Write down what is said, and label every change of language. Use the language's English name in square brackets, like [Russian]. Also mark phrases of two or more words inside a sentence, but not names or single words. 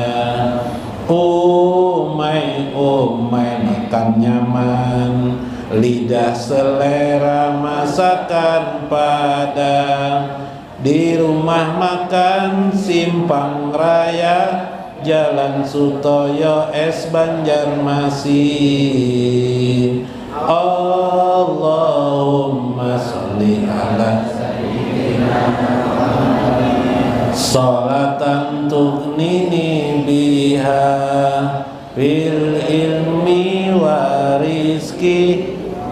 [Indonesian] Umai makan nyaman, lidah selera masakan padang, di rumah makan Simpang Raya, Jalan Sutoyo S Banjarmasin. [Arabic] اللهم صل على سيدنا محمد صلاة تغنيني بها بالعلم والرزق